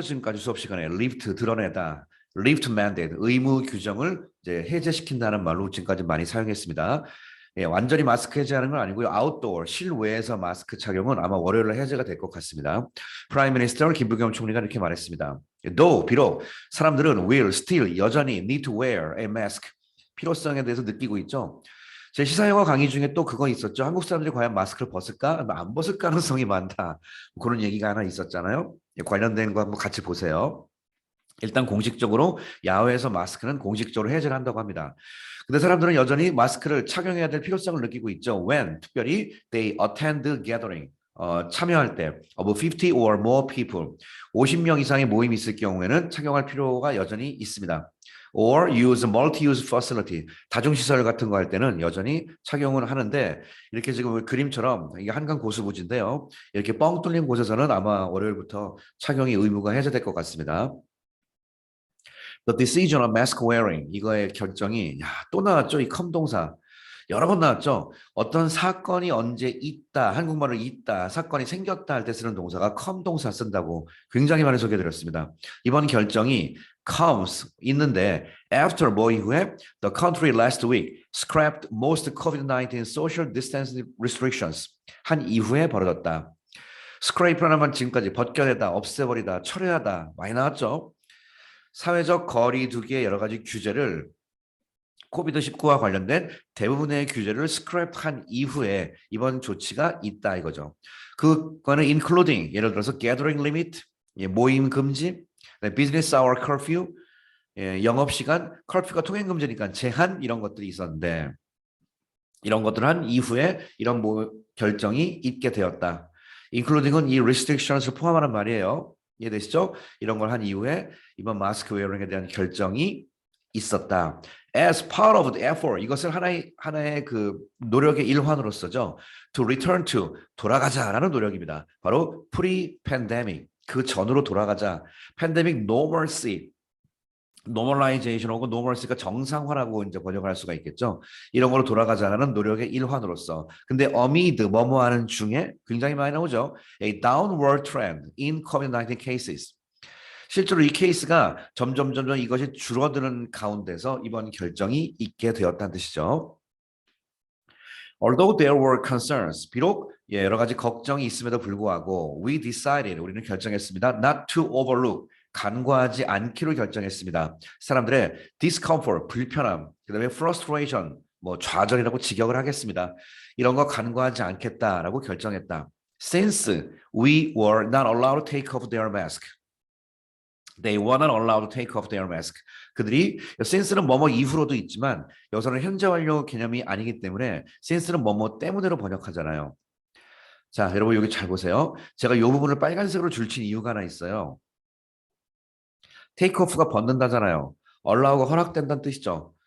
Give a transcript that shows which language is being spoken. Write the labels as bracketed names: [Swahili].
[Korean] 지금까지 수업 시간에 lift 드러내다, lift mandate 의무 규정을 이제 해제시킨다는 말로 지금까지 많이 사용했습니다. 예, 완전히 마스크 해제하는 건 아니고요. 아웃도어 실외에서 마스크 착용은 아마 월요일에 해제가 될 것 같습니다. 프라임 미니스터 김부겸 총리가 이렇게 말했습니다. [English] Though [Korean] 비록 사람들은 [English] will still [Korean] 여전히 [English] need to wear a mask [Korean] 필요성에 대해서 느끼고 있죠. 제 시사영어 강의 중에 또 그거 있었죠. 한국 사람들이 과연 마스크를 벗을까? 안 벗을 가능성이 많다. 그런 얘기가 하나 있었잖아요. 관련된 거 한번 같이 보세요. 일단 공식적으로 야외에서 마스크는 공식적으로 해제를 한다고 합니다. 근데 사람들은 여전히 마스크를 착용해야 될 필요성을 느끼고 있죠. [English] When [Korean] 특별히 [English] they attend gathering [Korean] 참여할 때 [English] of 50 or more people [Korean] 50명 이상의 모임이 있을 경우에는 착용할 필요가 여전히 있습니다. [English] or use multi-use facility [Korean] 다중시설 같은 거 할 때는 여전히 착용을 하는데 이렇게 지금 그림처럼 이게 한강 고수부지인데요. 이렇게 뻥 뚫린 곳에서는 아마 월요일부터 착용이 의무가 해제될 것 같습니다. [English] The decision on mask wearing [Korean] 이거의 결정이 또 나왔죠. 이 컴동사 여러 번 나왔죠. 어떤 사건이 언제 있다 한국말로 있다 사건이 생겼다 할 때 쓰는 동사가 컴동사 쓴다고 굉장히 많이 소개해드렸습니다. 이번 결정이 [English] comes [Korean] 있는데 [English] after [Korean] 뭐 이후에 [English] the country last week scrapped most COVID-19 social distancing restrictions [Korean] 한 이후에 벌어졌다. scrape라는 말 지금까지 벗겨내다 없애버리다 철회하다 많이 나왔죠. 사회적 거리 두기의 여러 가지 규제를 코비드19와 관련된 대부분의 규제를 스크랩한 이후에 이번 조치가 있다 이거죠. 그거는 including 예를 들어서 gathering limit, 모임 금지, business hour curfew, 영업시간, curfew가 통행 금지니까 제한 이런 것들이 있었는데 이런 것들을 한 이후에 이런 결정이 있게 되었다. including은 이 restrictions을 포함하는 말이에요. 이해되시죠? 이런 걸 한 이후에 이번 마스크 웨어링에 대한 결정이 있었다. [English] As part of the effort, [Korean] 이것을 하나의 그 노력의 일환으로서죠. [English] To return to, [Korean] 돌아가자라는 노력입니다. 바로 pre-pandemic, 그 전으로 돌아가자. pandemic normalcy, normalization 혹은 normalcy가 정상화라고 이제 번역할 수가 있겠죠. 이런 걸로 돌아가자는 노력의 일환으로서. 근데 amid 뭐뭐 하는 중에 굉장히 많이 나오죠. [English] A downward trend in COVID-19 cases. [Korean] 실제로 이 케이스가 점점 이것이 줄어드는 가운데서 이번 결정이 있게 되었다는 뜻이죠. [English] Although there were concerns, [Korean] 비록 여러 가지 걱정이 있음에도 불구하고 [English] we decided, [Korean] 우리는 결정했습니다. [English] not to overlook, [Korean] 간과하지 않기로 결정했습니다. 사람들의 discomfort, 불편함, 그다음에 frustration, 뭐 좌절이라고 직역을 하겠습니다. 이런 거 간과하지 않겠다라고 결정했다. [English] Since we were not allowed to take off their mask, they were not allowed to take off their mask. [Korean] 그들이 since는 뭐뭐 이후로도 있지만 여기서는 현재 완료 개념이 아니기 때문에 since는 뭐뭐 때문에로 번역하잖아요. 자, 여러분 여기 잘 보세요. 제가 이 부분을 빨간색으로 줄친 이유가 하나 있어요. take off가 벗는다잖아요. allow가 허락된다는 뜻이죠.